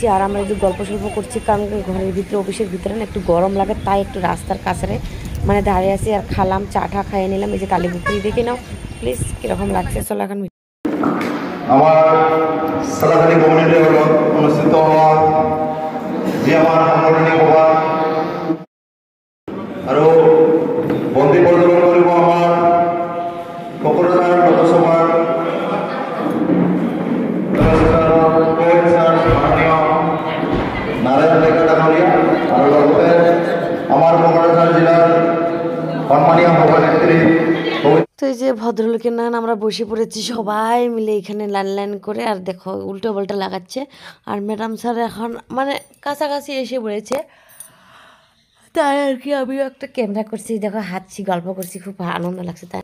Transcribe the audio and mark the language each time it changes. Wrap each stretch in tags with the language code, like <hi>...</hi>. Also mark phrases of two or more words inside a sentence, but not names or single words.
<bn>আর আমরা একটু গল্প সল্প করছি, কারণ ঘরের ভিতরে, অফিসের ভিতরে না একটু গরম লাগে, তাই একটু রাস্তার কাছে দাঁড়িয়ে আছি। আর খালাম, চা টা খাইয়ে নিলাম। এই যে কালীপুকুরি দেখে নাও প্লিজ কিরকম লাগছে। চলো এখন</bn> <as>আমার সালাহানি কমিউনিটি হল অনুষ্ঠিত হওয়া যে আমার সাংগঠনিক সভা আৰু বন্দী প্ৰদৰ্শন কৰিব আমাৰ কোকৰাঝাৰ লোকসভাৰ নারায়ণ ডেকা ডাঙৰীয়া আৰু লগতে আমাৰ কোকৰাঝাৰ জিলাৰ সন্মানীয় সভানেত্ৰী।</as> <bn>তো এই যে ভদ্রলোকের নান আমরা বসে পড়েছি সবাই মিলে এখানে লাইন করে। আর দেখো উল্টো পাল্টা লাগাচ্ছে। আর ম্যাডাম স্যার এখন কাছাকাছি এসে পড়েছে, তাই আর কি আমিও একটা ক্যামেরা করছি, দেখো হাঁটছি, গল্প করছি, খুব আনন্দ লাগছে তাই।</bn>